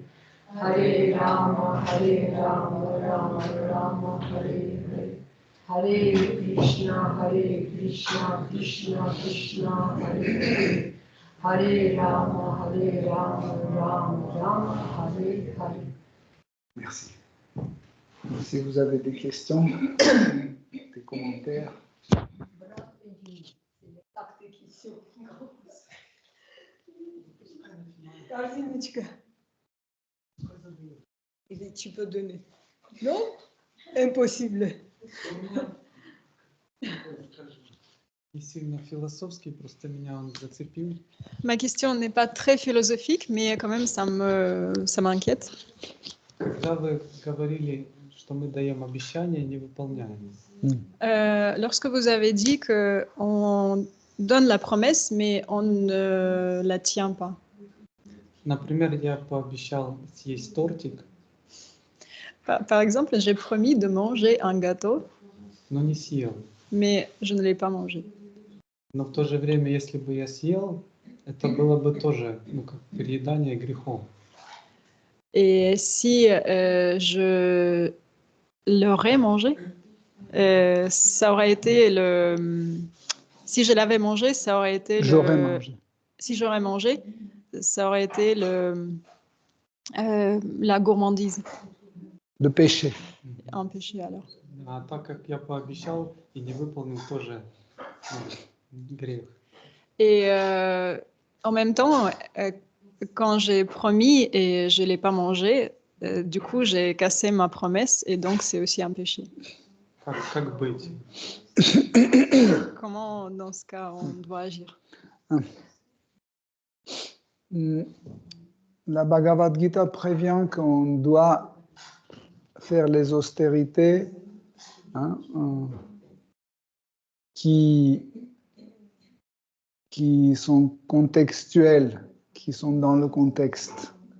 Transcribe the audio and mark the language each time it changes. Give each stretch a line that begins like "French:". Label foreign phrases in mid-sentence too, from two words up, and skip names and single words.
Sanskrit: Hare Rama, Rama Rama, Hare Hare. Hare Krishna, Krishna, Hare Hare. Hare Rama, Rama Rama, Hare Hare.
French: Merci. Si vous avez des questions, des commentaires.
Russian: Корзиночка.
French: Или tu peux donner? Non? Impossible.
Russian: Не сильно философский, просто меня он зацепил.
French: Ma question n'est pas très philosophique, mais quand même ça m'inquiète.
Russian: Когда вы говорили, что мы даем обещания, не выполняем.
French: Lorsque vous avez dit qu'on donne la promesse, mais on ne la tient pas.
Russian: Например, я пообещал съесть тортик,
French: Par exemple, j'ai promis de manger un gâteau,
Russian: но не съел.
French: mais je ne l'ai pas mangé.
Russian: Но в то же время, если бы я съел, это было бы тоже, как переедание грехом.
French: Et si je l'aurais mangé, ça aurait été le... Si je l'avais mangé, ça aurait été J'aurais mangé. Si j'aurais mangé, ça aurait été la gourmandise. Le péché. Un péché alors.
Russian: А так как я пообещал и не выполнил, тоже грех.
French: Et en même temps, quand j'ai promis et je ne l'ai pas mangé, du coup, j'ai cassé ma promesse et donc c'est aussi un péché.
Russian: Как быть?
French: Comment, dans ce cas, on doit agir? La Bhagavad Gita prévient qu'on doit faire les austérités hein, qui sont contextuelles, qui sont dans le contexte.